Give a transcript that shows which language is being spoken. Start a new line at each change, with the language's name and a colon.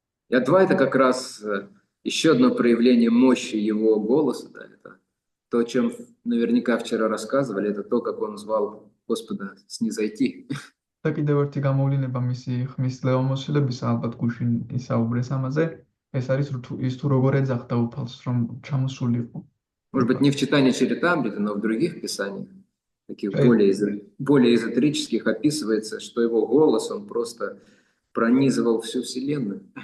Russian: И Адвайта как раз еще одно проявление мощи его голоса, да, это то, о чем наверняка вчера рассказывали, это то, как он звал Господа снизойти.
Georgian: და კიდევ ერთი გამოვლინება მისი ხმის ლეომოსილებისა, ალბათ გუშინ ისაუბრეს амазе, ეს არის ის თუ როგორ ეძახდა უფალს, რომ ჩამოსულიყო.
Russian: Может быть, не в читании Чаритамриты, но в других писаниях, таких более эзотерических, описывается, что его голос, он просто пронизывал всю Вселенную.